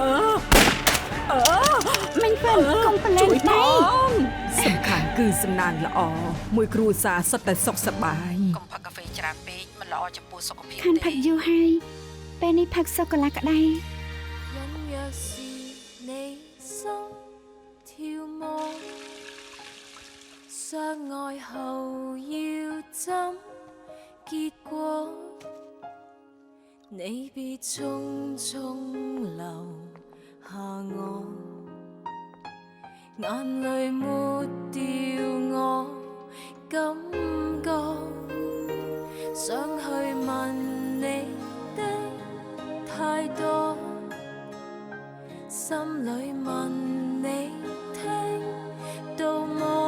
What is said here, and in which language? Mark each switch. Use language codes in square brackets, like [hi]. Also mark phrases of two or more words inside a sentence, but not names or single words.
[km] មិនប៉ិនកុំប្រឡែងដៃ សំខាន់គឺសំណាងល្អមួយគ្រួសារសុទ្ធតែសុខសប្បាយកុំផឹកកាហ្វេច្រើនពេកមិនល្អចំពោះសុខភាព ខាន់ផឹកយូរហើយពេលនេះផឹកសូកូឡាក្តៅ [zh] 相愛後要怎結果？你別匆匆留下我，眼淚抹掉我感覺，想去問你的太多，心裏問你聽到麼？